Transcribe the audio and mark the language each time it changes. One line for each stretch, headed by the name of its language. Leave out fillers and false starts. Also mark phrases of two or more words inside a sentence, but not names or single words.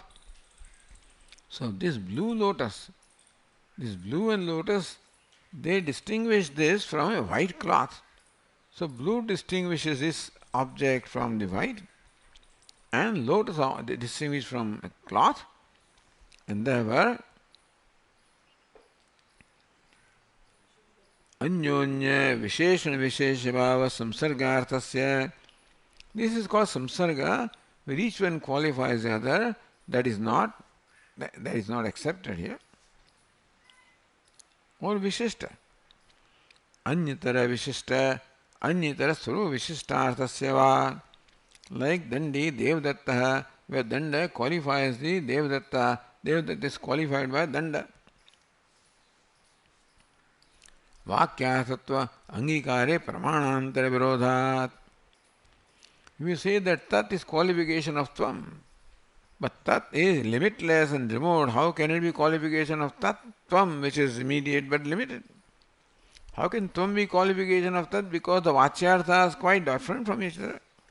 English: So this blue lotus, this blue and lotus, they distinguish this from a white cloth. So blue distinguishes this object from the white, and lotus they distinguish from a cloth, and therefore
Sanskrit: anyonya visheshana visheshya bhava samsargarthasya.
English: This is called samsarga, where each one qualifies the other. That is not accepted here. Or vishishta.
Sanskrit: Anyatara vishishta, anyatara suru vishishtarthasya va.
English: Like Dandi Devadatta, where Danda qualifies the Devadatta. Devadatta is qualified by Danda.
Sanskrit: Vakyarthatva angikare pramanantara virodhat.
English: We say that Tat is qualification of Tvam. But Tat is limitless and remote. How can it be qualification of Tat? Tvam, which is immediate but limited. How can Tvam be qualification of Tat? Because the Vachyartha is quite different from each other.